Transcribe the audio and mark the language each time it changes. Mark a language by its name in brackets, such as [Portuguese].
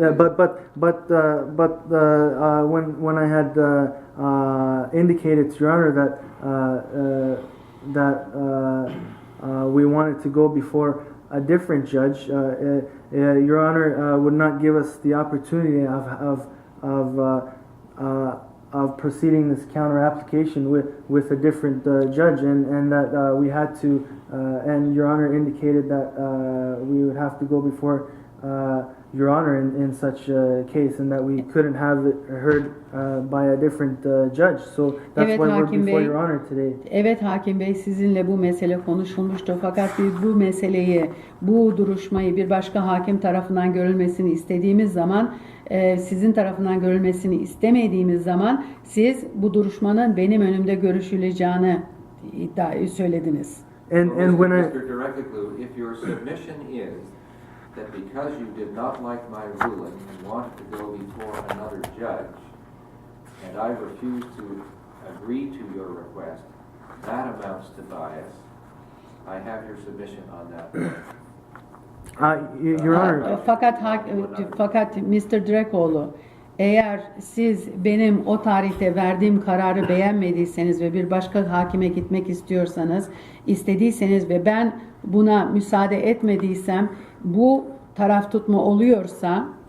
[English] But when I had indicated to Your Honor that we wanted to go before a different judge, Your Honor would not give us the opportunity of proceeding this counter application with a different judge, and that we had to, and Your Honor indicated that we would have to go before Your Honor in such a case, and that we couldn't have it heard by a different judge. So that's why we're before Your Honor today. [Turkish] Evet Hakim Bey, sizinle bu mesele konuşulmuştu, fakat biz bu meseleyi, bu duruşmayı bir başka hakim tarafından görülmesini istediğimiz zaman, sizin tarafından görülmesini istemediğimiz zaman siz bu duruşmanın benim önümde görüşüleceğini söylediniz. [English] And when Mr. Direkoglu, if your submission is that because you did not like my ruling and wanted to go before another judge, and I refused to agree to your request, that amounts to bias. I have your submission on that. Your Honor. [Turkish] Fakat Mr. Direkoglu, eğer siz benim o tarihte verdiğim kararı beğenmediyseniz ve bir başka hakime gitmek istiyorsanız, istediyseniz ve ben buna müsaade etmediysem, bu taraf tutma oluyorsa,